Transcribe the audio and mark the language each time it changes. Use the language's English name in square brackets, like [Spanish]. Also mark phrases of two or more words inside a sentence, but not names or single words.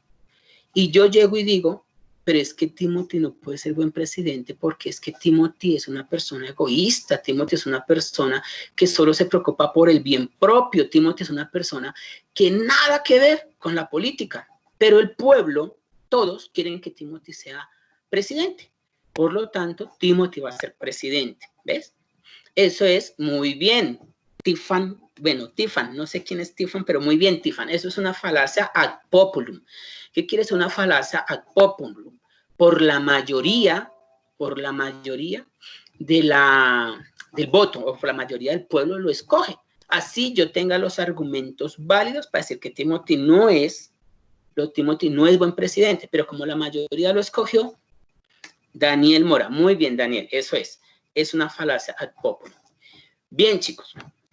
[Spanish] Y yo llego y digo, pero es que Timothy no puede ser buen presidente porque es que Timothy es una persona egoísta, Timothy es una persona que solo se preocupa por el bien propio, Timothy es una persona que nada que ver con la política, pero el pueblo, todos quieren que Timothy sea presidente. Por lo tanto, Timothy va a ser presidente, ¿ves? Eso es muy bien. Tiffany, no sé quién es Tiffany, pero muy bien, Tiffany. Eso es una falacia [Latin] ad populum. [Spanish] ¿Qué quiere decir una falacia [Latin] ad populum? [Spanish] Por la mayoría del voto, o por la mayoría del pueblo lo escoge. Así yo tenga los argumentos válidos para decir que Timothy no es buen presidente, pero como la mayoría lo escogió, Daniel Mora. Muy bien, Daniel, eso es una falacia [Latin] ad populum. [Spanish] Bien, chicos.